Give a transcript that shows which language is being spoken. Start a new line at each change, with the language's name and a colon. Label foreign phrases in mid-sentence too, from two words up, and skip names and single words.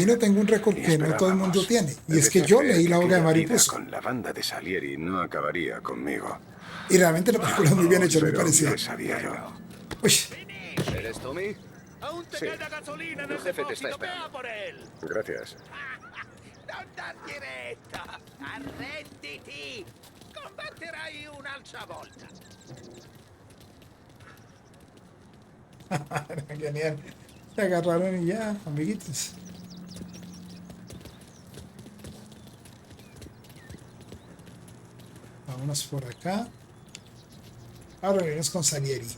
Spanish: Padrino, tengo un récord que no todo el mundo tiene. Y es que yo leí La Hoga de Mario Puzo. Con la banda de Salieri no acabaría conmigo. Y realmente la película es muy bien hecha, me Pero parecía. ¿qué sabía yo? Uy, ¿Eres Tommy? Aún te Sí. queda gasolina en Tu el jefe te está depósito, esperando. vea por él. Gracias.
Italian: Non dargli retta. Arrenditi. Combatterai un'altra volta.
Spanish: genial. Se agarraron y ya, amiguitos. Vámonos por acá. Ahora venimos con Salieri.